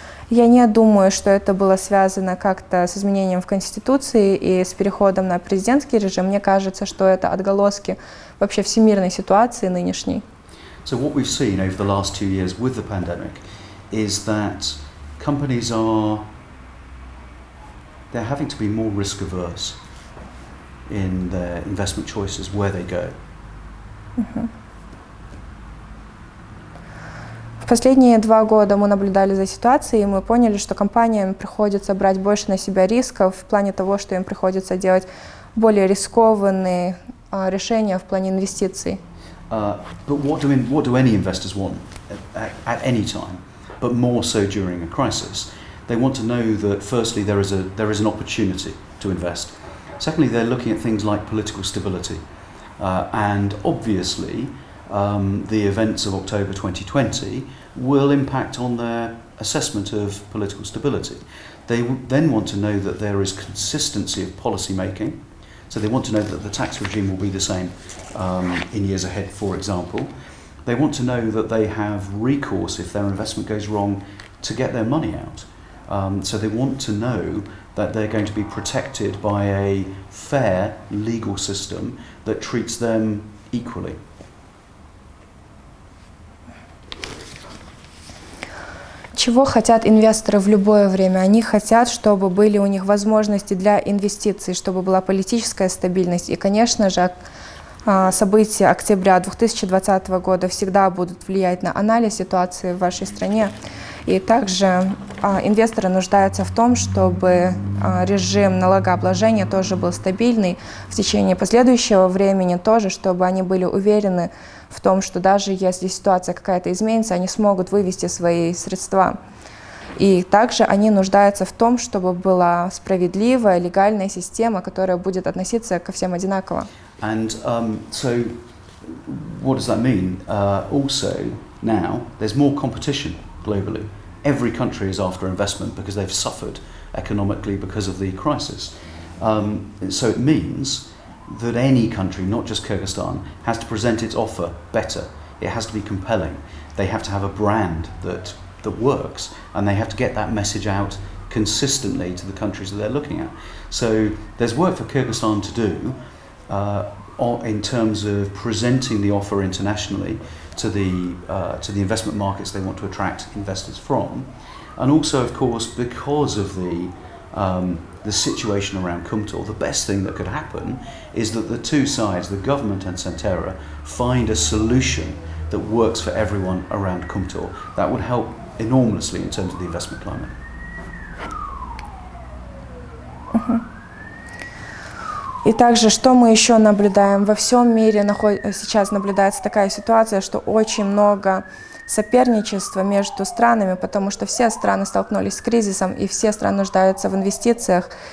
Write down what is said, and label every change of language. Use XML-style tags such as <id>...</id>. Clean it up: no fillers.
<ru>Я не думаю, что это было связано как-то с изменением в Конституции и с переходом на президентский режим. Мне кажется, что это отголоски вообще всемирной ситуации нынешней.</ru> <en>So what we've seen over the last 2 years with the pandemic is that companies they're having to be more risk averse in their investment choices where they go.</en> <ru>В последние 2 года мы наблюдали за ситуацией, и мы поняли, что компаниям приходится брать больше на себя рисков в плане того, что им приходится делать более рискованные решения в плане инвестиций.</ru> <en>But what do any investors want at any time, but more so during a crisis? They want to know that firstly there is an opportunity to invest. Secondly, they're looking at things like political stability, and obviously the events of October 2020 will impact on their assessment of political stability. They then want to know that there is consistency of policy making. So they want to know that the tax regime will be the same in years ahead, for example. They want to know that they have recourse if their investment goes wrong to get their money out. So they want to know that they're going to be protected by a fair legal system that treats them equally.</en> <ru>Чего хотят инвесторы в любое время? Они хотят, чтобы были у них возможности для инвестиций, чтобы была политическая стабильность. И, конечно же, события октября 2020 года всегда будут влиять на анализ ситуации в вашей стране. И также инвесторы нуждаются в том, чтобы режим налогообложения тоже был стабильный в течение последующего времени тоже, чтобы они были уверены в том, что даже если ситуация какая-то изменится, они смогут вывести свои средства. И также они нуждаются в том, чтобы была справедливая, легальная система, которая будет относиться ко всем одинаково.</ru> <en>And so what does that mean? Also, now there's more competition globally. Every country is after investment because they've suffered economically because of the crisis. So it means that any country, not just Kyrgyzstan, has to present its offer better. It has to be compelling. They have to have a brand that works, and they have to get that message out consistently to the countries that they're looking at. So there's work for Kyrgyzstan to do in terms of presenting the offer internationally to the investment markets they want to attract investors from, and also, of course, because of the situation around Kumtor, the best thing that could happen is that the two sides, the government and Centera, find a solution that works for everyone around Kumtor. That would help enormously in terms of the investment climate.</en> <ru>И также, что мы еще наблюдаем? Во всем мире сейчас наблюдается такая ситуация, что очень много соперничества между странами, потому что все страны столкнулись с кризисом, и все страны нуждаются в инвестициях.</ru>